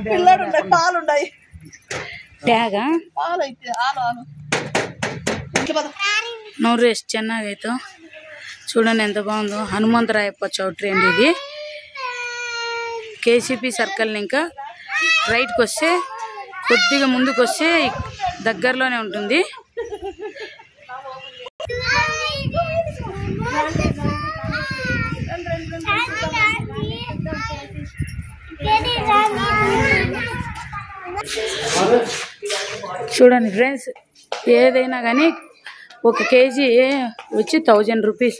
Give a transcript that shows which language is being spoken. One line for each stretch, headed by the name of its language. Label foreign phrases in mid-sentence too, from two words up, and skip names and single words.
Telugu: పాలుంటాయి.
Kannada: ಟ್ಯಾಗಾ ನೋಡ್ರಿ ಎಷ್ಟು ಚೆನ್ನಾಗೈತು.
Telugu: చూడండి ఎంత బాగుందో. హనుమంతరాయప్ప చౌట్రీ అండి ఇది. కేసీపీ సర్కిల్ ఇంకా రైట్కి వస్తే, కొద్దిగా ముందుకు వస్తే దగ్గరలోనే ఉంటుంది. చూడండి ఫ్రెండ్స్, ఏదైనా కానీ 1 kg వచ్చి 1000 రూపీస్.